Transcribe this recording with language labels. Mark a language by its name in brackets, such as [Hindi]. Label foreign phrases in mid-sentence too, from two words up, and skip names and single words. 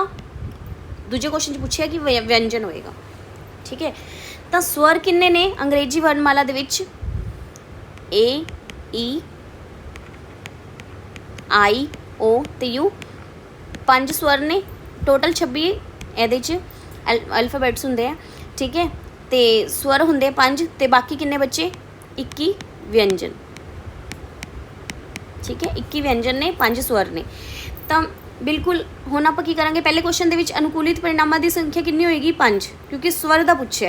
[Punjabi] ਦੂਜੇ ਕੁਐਸ਼ਚਨ ਪੁੱਛਾ ਕਿ ਵਿਅੰਜਨ ਹੋਏਗਾ। ਠੀਕ ਹੈ, ਤੋ ਸਵਰ ਕਿੰਨੇ ਨੇ ਅੰਗਰੇਜ਼ੀ ਵਰਣਮਾਲਾ ਦੇ ਵਿਚ? A, E, I, O ते U। 5 ਸਵਰ ਨੇ ਟੋਟਲ 26 ਇਹਦੇ 'ਚ ਅਲਫਾਬੈਟਸ ਹੁੰਦੇ ਆ, ਠੀਕ ਹੈ। ਤੋ ਸਵਰ ਹੋਂਗੇ 5 ਤੋ ਬਾਕੀ ਕਿੰਨੇ ਬੱਚੇ 21 ਵਿਅੰਜਨ, ਠੀਕ ਹੈ। 21 ਵਿਅੰਜਨ ਨੇ 5 ਸਵਰ ਨੇ। ਤੋ ਬਿਲਕੁਲ ਹੁਣ ਆਪਾਂ ਕੀ ਕਰਾਂਗੇ, ਪਹਿਲੇ ਕੁਐਸ਼ਚਨ ਦੇ ਵਿਚ ਅਨੁਕੂਲਿਤ ਪਰਿਣਾਮਾਂ ਦੀ ਸੰਖਿਆ ਕਿਤਨੀ ਹੋਏਗੀ 5, ਕਿਉਂਕਿ ਸਵਰ ਦਾ ਪੁੱਛਿਆ।